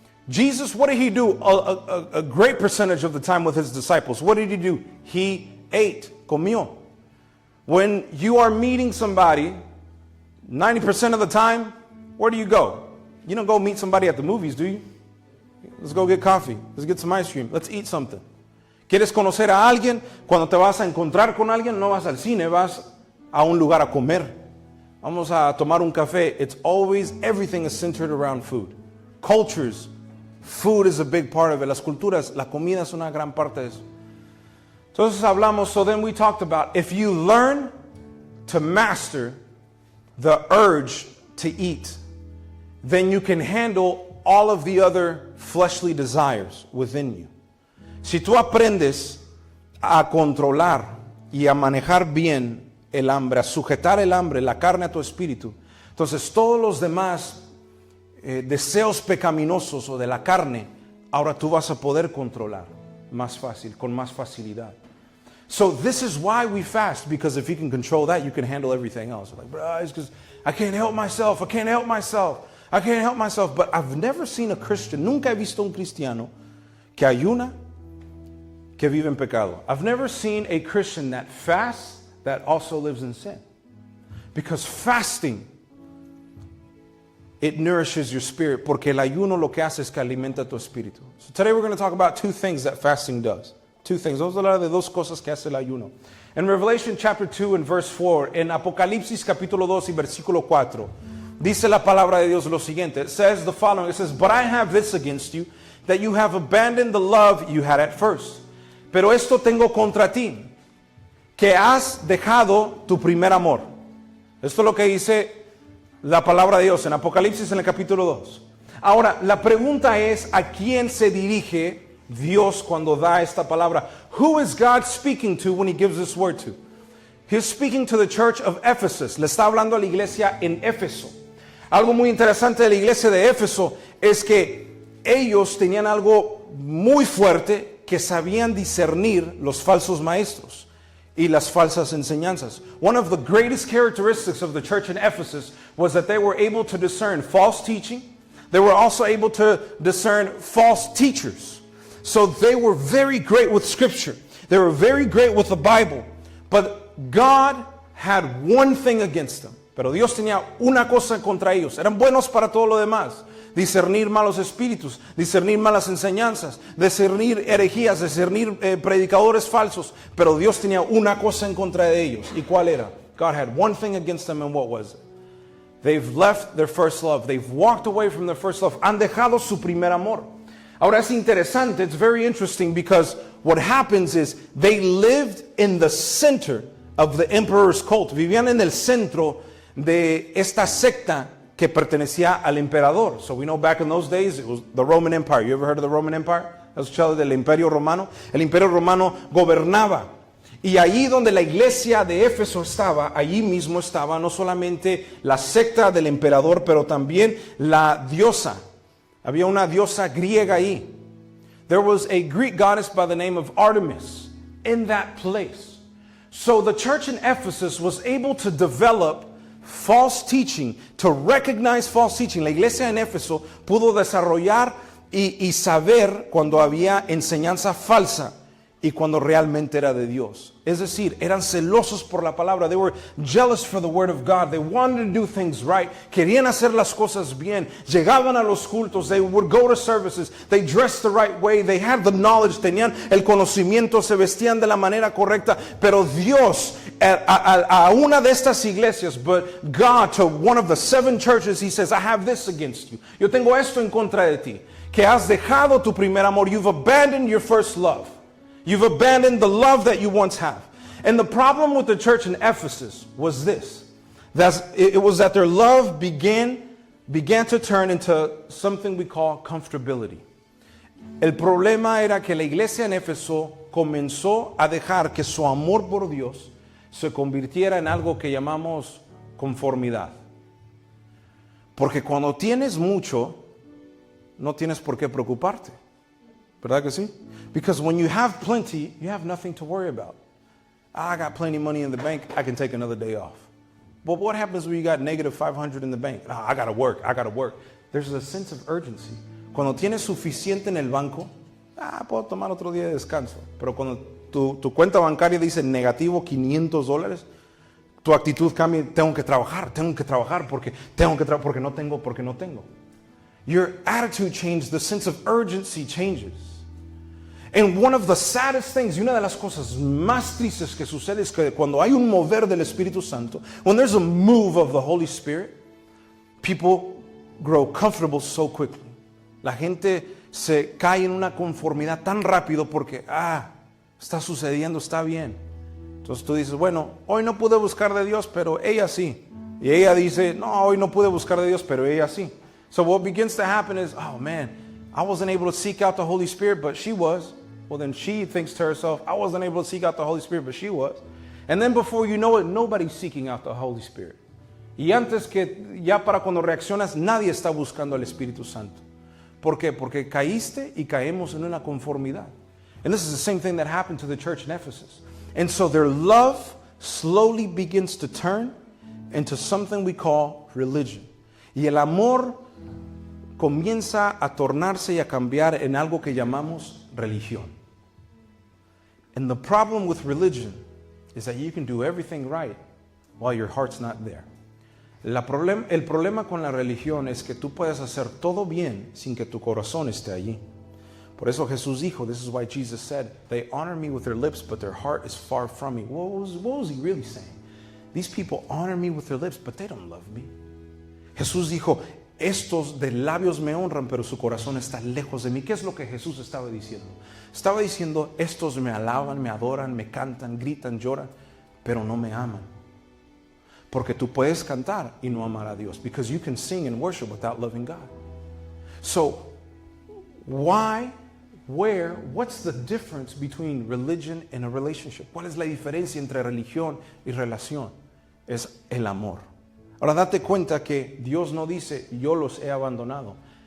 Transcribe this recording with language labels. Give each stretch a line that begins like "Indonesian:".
English: Jesus, what did he do a great percentage of the time with his disciples? What did he do? He ate,
Spanish: comió.
English: When you are meeting somebody, 90% of the time, where do you go? You don't go meet somebody at the movies, do you? Let's go get coffee. Let's get some ice cream. Let's eat something.
Spanish: ¿Quieres conocer a alguien? Cuando te vas a encontrar con alguien, no vas al cine, vas a un lugar a comer. Vamos a tomar un café.
English: It's always, everything is centered around food. Cultures, food is a big part of it.
Spanish: Las culturas, la comida es una gran parte de eso. Entonces hablamos,
English: so then we talked about, if you learn to master the urge to eat, then you can handle all of the other fleshly desires within you.
Spanish: Si tú aprendes a controlar y a manejar bien el hambre, a sujetar el hambre, la carne a tu espíritu, entonces todos los demás deseos pecaminosos o de la carne, ahora tú vas a poder controlar más fácil, con más facilidad.
English: So this is why we fast, because if you can control that, you can handle everything else. Like, bro, it's because I can't help myself. But I've never seen a Christian,
Spanish: nunca he visto un cristiano que ayuna, que vive en pecado.
English: I've never seen a Christian that fasts that also lives in sin. Because fasting, it nourishes your spirit.
Spanish: Porque el ayuno lo que hace es que alimenta tu espíritu.
English: So today we're going to talk about 2 things that fasting does. 2 things.
Spanish: Vamos a hablar de 2 cosas que hace el ayuno.
English: In Revelation chapter 2 and verse 4,
Spanish: en Apocalipsis capítulo 2 y versículo 4, dice la palabra de Dios lo siguiente.
English: It says the following. It says, but I have this against you, that you have abandoned the love you had at first.
Spanish: Pero esto tengo contra ti, que has dejado tu primer amor. Esto es lo que dice la palabra de Dios en Apocalipsis en el capítulo 2. Ahora, la pregunta es, ¿a quién se dirige Dios cuando da esta palabra?
English: Who is God speaking to when he gives this word to? He's speaking to the church of Ephesus.
Spanish: Le está hablando a la iglesia en Éfeso. Algo muy interesante de la iglesia de Éfeso es que ellos tenían algo muy fuerte, que sabían discernir los falsos maestros y las falsas enseñanzas.
English: One of the greatest characteristics of the church in Ephesus was that they were able to discern false teaching. They were also able to discern false teachers. So they were very great with Scripture. They were very great with the Bible. But God had one thing against them.
Spanish: Pero Dios tenía una cosa contra ellos. Eran buenos para todo lo demás. Discernir malos espíritus, discernir malas enseñanzas, discernir herejías, discernir predicadores falsos. Pero Dios tenía una cosa en contra de ellos. ¿Y cuál era?
English: God had one thing against them, and what was it? They've left their first love. They've walked away from their first love.
Spanish: Han dejado su primer amor. Ahora es interesante,
English: it's very interesting, because what happens is they lived in the center of the emperor's cult.
Spanish: Vivían en el centro de esta secta que pertenecía al emperador.
English: So we know back in those days it was the Roman Empire. You ever heard of the Roman Empire?
Spanish: ¿Has escuchado del Imperio Romano? El Imperio Romano gobernaba. Y allí donde la iglesia de Éfeso estaba, allí mismo estaba no solamente la secta del emperador, pero también la diosa. Había una diosa griega ahí.
English: There was a Greek goddess by the name of Artemis in that place. So the church in Ephesus was able to develop false teaching, to recognize false teaching.
Spanish: La iglesia en Éfeso pudo desarrollar y saber cuando había enseñanza falsa y cuando realmente era de Dios. Es decir, eran celosos por la palabra.
English: They were jealous for the word of God. They wanted to do things right.
Spanish: Querían hacer las cosas bien. Llegaban a los cultos.
English: They would go to services. They dressed the right way. They had the knowledge.
Spanish: Tenían el conocimiento. Se vestían de la manera correcta. Pero Dios, a una de estas iglesias,
English: but God, to one of the 7 churches, He says, I have this against you.
Spanish: Yo tengo esto en contra de ti. Que has dejado tu primer amor.
English: You've abandoned your first love. You've abandoned the love that you once have. And the problem with the church in Ephesus was this. It was that their love began to turn into something we call comfortability.
Spanish: El problema era que la iglesia en Éfeso comenzó a dejar que su amor por Dios se convirtiera en algo que llamamos conformidad. Porque cuando tienes mucho, no tienes por qué preocuparte. ¿Verdad que sí?
English: Because when you have plenty, you have nothing to worry about. I got plenty of money in the bank, I can take another day off. But what happens when you got negative 500 in the bank? I gotta work. There's a sense of urgency.
Spanish: Cuando tienes suficiente en el banco, puedo tomar otro día de descanso. Pero cuando tu cuenta bancaria dice negativo $500, tu actitud cambia. Tengo que trabajar porque no tengo.
English: Your attitude changes, the sense of urgency changes. And one of the saddest things,
Spanish: y una de las cosas más tristes que sucede es que cuando hay un mover del Espíritu Santo,
English: when there's a move of the Holy Spirit, people grow comfortable so quickly.
Spanish: La gente se cae en una conformidad tan rápido porque, está sucediendo, está bien. Entonces tú dices, bueno, hoy no pude buscar de Dios, pero ella sí. Y ella dice, no, hoy no pude buscar de Dios, pero ella sí.
English: So what begins to happen is, oh man, I wasn't able to seek out the Holy Spirit, but she was. Well, then she thinks to herself, I wasn't able to seek out the Holy Spirit, but she was. And then before you know it, nobody's seeking out the Holy Spirit.
Spanish: Y antes que ya para cuando reaccionas, nadie está buscando al Espíritu Santo. ¿Por qué? Porque caíste y caemos en una conformidad.
English: And this is the same thing that happened to the church in Ephesus. And so their love slowly begins to turn into something we call religion.
Spanish: Y el amor comienza a tornarse y a cambiar en algo que llamamos religión.
English: And the problem with religion is that you can do everything right while your heart's not there.
Spanish: El problema con la religión es que tú puedes hacer todo bien sin que tu corazón esté allí. Por eso Jesús dijo,
English: this is why Jesus said, they honor me with their lips, but their heart is far from me. What was he really saying? These people honor me with their lips, but they don't love me.
Spanish: Jesús dijo, estos de labios me honran, pero su corazón está lejos de mí. ¿Qué es lo que Jesús estaba diciendo? Estaba diciendo, estos me alaban, me adoran, me cantan, gritan, lloran, pero no me aman. Porque tú puedes cantar y no amar a Dios.
English: Because you can sing and worship without loving God. So, what's the difference between religion and a relationship?
Spanish: ¿Cuál es la diferencia entre religión y relación? Es el amor. Ahora date cuenta que Dios no dice, yo los he abandonado.